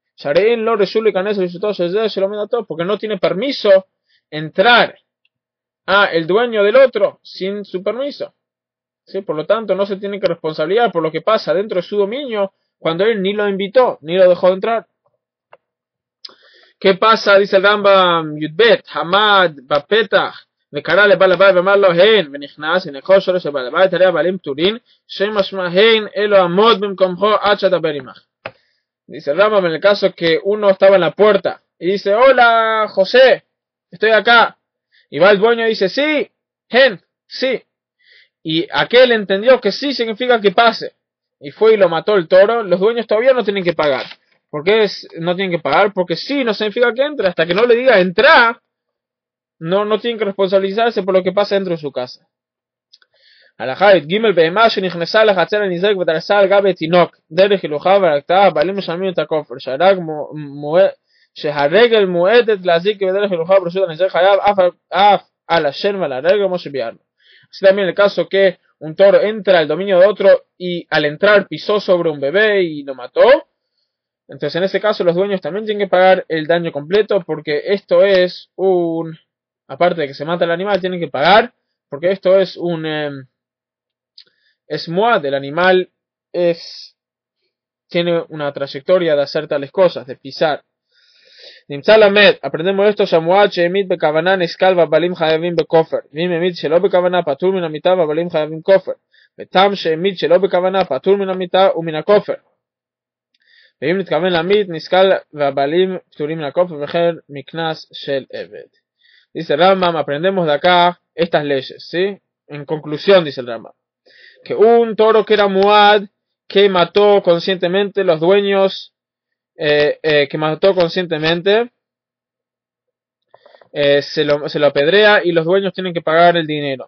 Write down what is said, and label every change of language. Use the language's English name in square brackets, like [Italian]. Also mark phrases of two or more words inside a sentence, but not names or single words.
[Spanish] Porque no tiene permiso entrar a el dueño del otro sin su permiso. ¿Sí? Por lo tanto, no se tiene que responsabilizar por lo que pasa dentro de su dominio cuando él ni lo invitó, ni lo dejó entrar. ¿Qué pasa? Dice el Rambam [Hebrew] Yudbet, Hamad, Bapetach, וקרא לבעל הבית ואמר לו הן ונכנס ונחוש שורש לבעל הבית הרי הבעלים פטורים שמשמע הן אלו עמוד במקומך עד שאדבר עמך. [Spanish] Dice el Rambam en el caso que uno estaba en la puerta y dice, hola José, estoy acá, y va el dueño y dice, sí, sí, y aquel entendió que sí significa que pase y fue y lo mató el toro, los dueños todavía no tienen que pagar. ¿Por qué no tienen que pagar? Porque sí no significa que entre, hasta que no le diga entra, no tienen que responsabilizarse por lo que pasa dentro de su casa. [Hebrew] הלכה ג׳ בהמה שנכנסה לחצר הנזק ודרסה על גב התינוק דרך הילוכה והרגתה, הבעלים משלמים את הכופר שהרגל מועדת להזיק בדרך הילוכה ברשות הנזק חייב אף על השן ועל הרגל כמו שביארנו. [Spanish] Así también el caso que un toro entra al dominio de otro y al entrar pisó sobre un bebé y lo mató, entonces en ese caso los dueños también tienen que pagar el daño completo, porque esto es aparte de que se mata el animal, tienen que pagar, porque esto es es muad, el animal tiene una trayectoria de hacer tales cosas, de pisar. Aprendemos esto, [Hebrew] שור מועד שהמית בכוונה נסקל והבעלים חייבים בכופר, ואם המית שלא בכוונה פטור מן המיתה והבעלים חייבים כופר, ותם שהמית שלא בכוונה פטור מן המיתה ומן הכופר. [Spanish] Dice Rambam, aprendemos de acá estas leyes, ¿sí? En conclusión, dice el Rambam, que un toro que era muad, que mató conscientemente, los dueños que mató conscientemente, se lo apedrea y los dueños tienen que pagar el dinero.